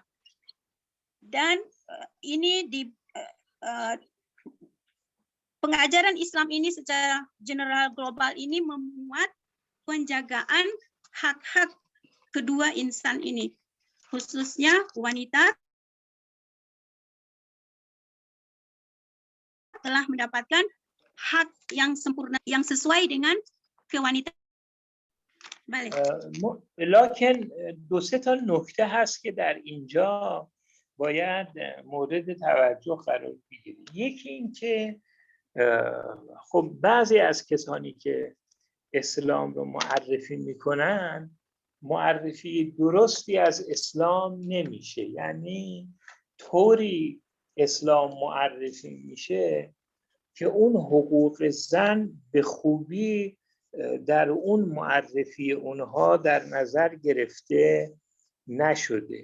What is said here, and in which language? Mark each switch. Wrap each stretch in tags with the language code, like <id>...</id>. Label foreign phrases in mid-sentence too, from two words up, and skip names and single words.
<id>Dan ini di pengajaran Islam ini secara general global ini memuat penjagaan hak-hak kedua insan ini, khususnya wanita telah mendapatkan hak yang sempurna yang sesuai dengan kewanitaan.</id> <fa>لکن دو سه تا نکته هست که در اینجا باید مورد توجه قرار بگیره. یکی این که خب بعضی از کسانی که اسلام رو معرفی میکنن معرفی درستی از اسلام نمیشه، یعنی طوری اسلام معرفی میشه که اون حقوق زن به خوبی در اون معرفی اونها در نظر گرفته نشده.</fa>